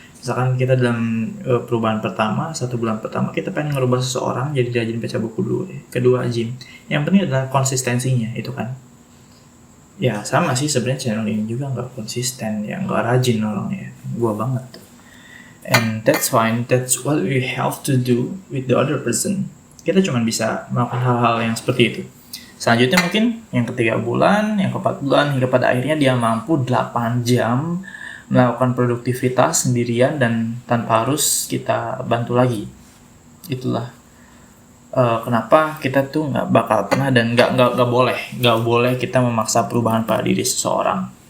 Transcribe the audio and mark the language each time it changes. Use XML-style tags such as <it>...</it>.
<id>Misalkan kita dalam perubahan pertama, 1 bulan pertama kita pengen ngerubah seseorang jadi rajin baca buku dulu, kedua gym. Yang penting adalah konsistensinya itu kan. Ya sama sih sebenarnya, channel ini juga nggak konsisten, ya nggak rajin orangnya, gua banget tuh.</id> <en>And that's fine, that's what we have to do with the other person.</en> <id>Kita cuma bisa melakukan hal-hal yang seperti itu. Selanjutnya mungkin yang ke-3 bulan, yang ke-4 bulan, hingga pada akhirnya dia mampu 8 jam melakukan produktivitas sendirian dan tanpa harus kita bantu lagi. Itulah kenapa kita tuh nggak bakal pernah dan nggak boleh kita memaksa perubahan pada diri seseorang.</id>